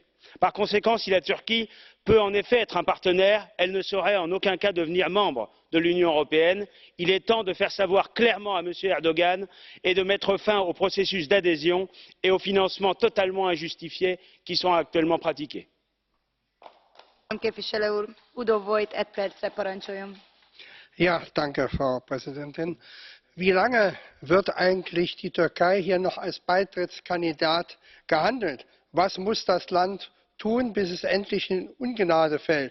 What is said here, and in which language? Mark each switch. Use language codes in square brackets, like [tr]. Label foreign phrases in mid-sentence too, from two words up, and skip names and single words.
[fr] Par conséquent, si la Turquie peut en effet être un partenaire, elle ne saurait en aucun cas devenir membre de l'Union européenne. Il est temps de faire savoir clairement à M. Erdogan et de mettre fin au processus d'adhésion et aux financements totalement injustifiés qui sont actuellement pratiqués. [de] Ja, danke, Frau Präsidentin. Wie lange wird eigentlich die Türkei hier noch als Beitrittskandidat gehandelt? Was muss das Land tun, bis es endlich in Ungnade fällt?